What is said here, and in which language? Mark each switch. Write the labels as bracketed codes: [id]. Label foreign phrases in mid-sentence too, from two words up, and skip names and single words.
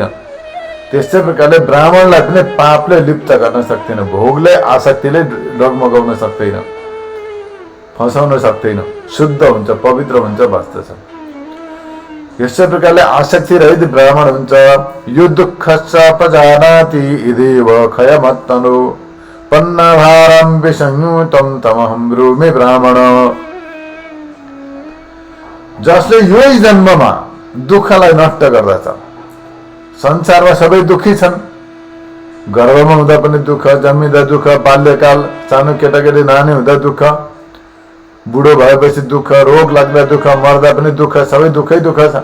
[ne] त्यस्तै प्रकारले ब्राह्मणलाई पनि पापले लिप्त गर्न सक्दैन, भोगले आसक्तिले डगमगाउन सक्दैन, फसाउन सक्दैन, शुद्ध हुन्छ, पवित्र हुन्छ, बस्दछ। यस्तै प्रकारले आसक्ति रहित ब्राह्मण हुन्छ। [pi] यो दुःख पजानाति इदेव खयमत्तनु पन्नाभारं विसंयुतं तमहं ब्रूमि ब्राह्मण। [ne] जसले यही जन्ममा दुःखलाई नष्ट गर्दछ, संसारमा सबै दुःखी छन्, गर्भमा हुँदा पनि दुःख, जन्मिँदा दुःख, बाल्यकाल सानो केटाकेटी नानी हुँदा दुःख, बुढो भएपछि दुःख, रोग लाग्दा दुःख, मर्दा पनि दुःख, सबै दुःखै दुःख छ।